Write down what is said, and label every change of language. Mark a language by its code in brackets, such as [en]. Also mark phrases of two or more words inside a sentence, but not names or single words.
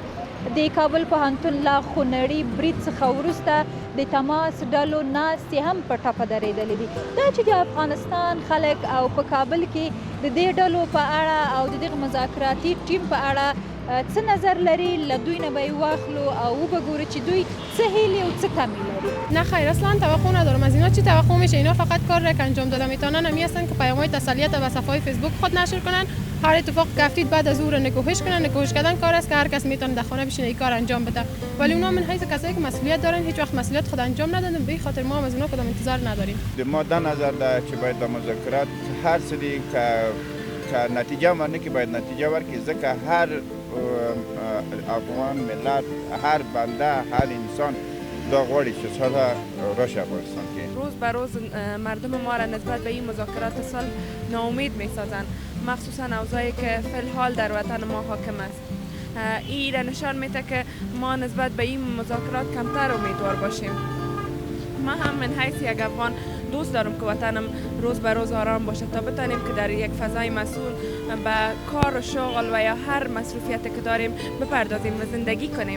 [ps] د کابل پوهنتون له خونړي برید څخه وروسته د تماس ډلو ناستې هم په ټپه درېدلې دي. دا چې د افغانستان خلک او په کابل کې د دې ډلو په اړه او د دغه مذاکراتي ټیم په اړه څه نظر لري، له دوی نه به یې واخلو او وبګورو چې دوی څه هیلې او څه کمی لري. [fa] نه خیر، اصلا توقع ندارم از اینا. چی توقع میشه؟ اینا فقط کار را که انجام دادن میتونن همی هستن که پیام‌های تسلیت و صفحات فیسبوک خود نشر کنن، هر اتفاق که افتید بعد از او را نکوهش کنن. نکوهش کردن کار است که هر کس میتونه در خانه بشینه این کار انجام بده، ولی اونا من حیث کسایی که مسئولیت دارن هیچ وقت مسئولیت خود انجام ندادن. به خاطر ما هم از اونا کدام انتظار نداریم. ما در نظر داریم که باید در مذاکرات هر سری که نتیجه ورنه [ps] که باید نتیجه ورکړي، ځکه هر افغان ملت، هر بنده، هر انسان دا غواړي چې صلح راشي افغانستان کې. [fa] روز به روز مردم ما را نسبت به این مذاکرات صلح ناامید می‌سازند، مخصوصا اوضاعی که فی الحال در وطن ما حاکم است. این را نشان میده که ما نسبت به این مذاکرات کمتر امیدوار باشیم. ما هم من حیث یک افغان دوست دارم که وطنم روز به روز آرام باشه تا بتانیم که در یک فضای مسئول به کار و شغل و یا هر مصروفیت که داریم بپردازیم و زندگی کنیم.